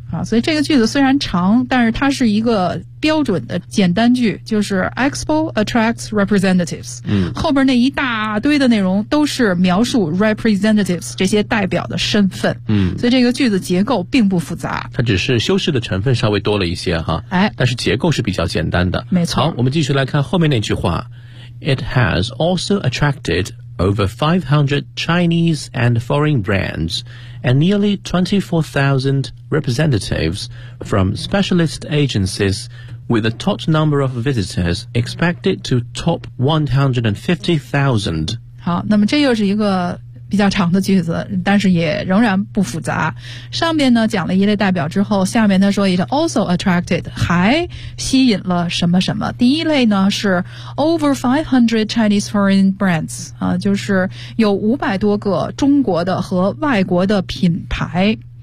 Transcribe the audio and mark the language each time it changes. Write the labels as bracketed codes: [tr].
[zh] 所以这个句子虽然长，但是它是一个标准的简单句，就是 [en] Expo attracts representatives. [zh] 后边那一大堆的内容都是描述 representatives 这些代表的身份。所以这个句子结构并不复杂。它只是修饰的成分稍微多了一些哈。但是结构是比较简单的。没错。好，我们继续来看后面那句话。 [en] It has also attracted over 500 Chinese and foreign brands. And nearly 24,000 representatives from specialist agencies with a top number of visitors expected to top 150,000. [zh] 好，那么这又是一个比较长的句子，但是也仍然不复杂。上面呢讲了一类代表之后，下面他说 [en] it also attracted, [zh] 还吸引了什么什么。第一类呢是 [en] over 500 Chinese foreign brands, [zh] 就是有500多个中国的和外国的品牌。